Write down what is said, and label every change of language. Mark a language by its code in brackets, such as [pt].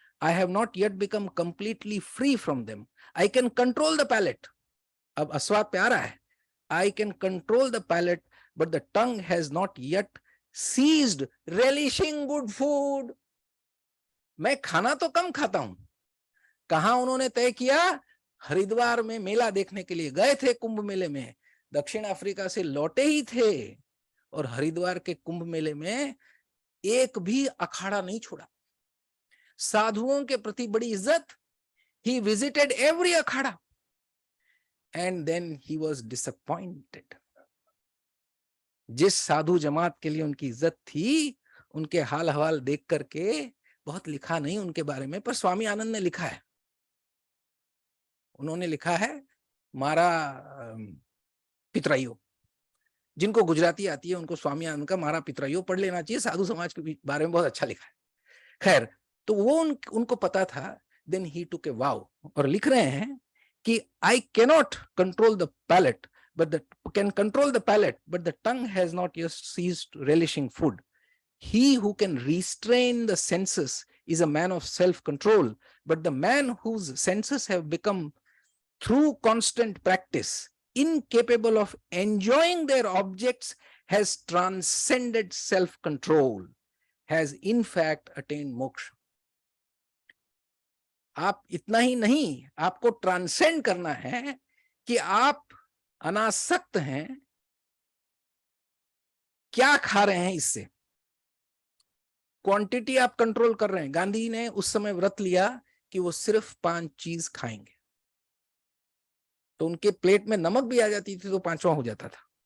[en] I have not yet become completely free from them. I can control the palate. [hi] अब अस्वाद पे आ रहा है. [en] I can control the palate, but the tongue has not yet ceased relishing good food. [hi] मैं खाना तो कम खाता हूं. कहां उन्होंने तय किया? हरिद्वार में मेला देखने के लिए गए थे. कुंभ मेले में दक्षिण अफ्रीका से लौटे ही थे और हरिद्वार के कुंभ मेले में एक भी अखाड़ा नहीं छोड़ा. साधुओं के प्रति बड़ी इज्जत. [en] He visited every akhara and then he was disappointed. [hi] जिस साधु जमात के लिए उनकी इज्जत थी, उनके हाल हवाल देख करके, बहुत लिखा नहीं उनके बारे में, पर स्वामी आनंद ने लिखा है. उन्होंने लिखा है मारा पितराइयो. जिनको गुजराती आती है उनको स्वामी आनंद का मारा पितराइयो पढ़ लेना चाहिए. साधु समाज के बारे में बहुत अच्छा लिखा है. खैर, तो वो उनको पता था. [en] then he took a vow [hi] और लिख रहे हैं कि [en] I cannot control the palate but the can control the palate, but the tongue has not yet ceased relishing food. He who can restrain the senses is a man of self-control, but the man whose senses have become through constant practice incapable of enjoying their objects has transcended self-control, has in fact attained moksha. [hi] आप इतना ही नहीं, आपको transcend करना है कि आप अनासक्त हैं. क्या खा रहे हैं इससे क्वांटिटी आप कंट्रोल कर रहे हैं. गांधी ने उस समय व्रत लिया कि वो सिर्फ 5 चीज खाएंगे, तो उनके प्लेट में नमक भी आ जाती थी तो 5वां हो जाता था.